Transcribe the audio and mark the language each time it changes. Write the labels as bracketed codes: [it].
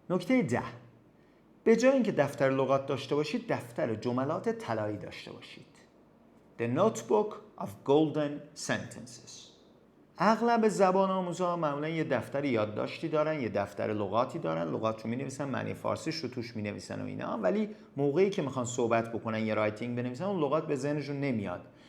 [fa] نکته 10، به جای اینکه دفتر لغات داشته باشید، دفتر جملات طلایی داشته باشید. [en] The notebook of golden sentences. [fa] اغلب زبان آموزا معمولا یه دفتر یادداشتی دارن، یه دفتر لغاتی دارن، لغات رو می‌نویسن، معنی فارسیش رو توش می‌نویسن و اینا، ولی موقعی که میخوان صحبت بکنن یا رایتینگ بنویسن اون لغات به ذهنشون نمیاد.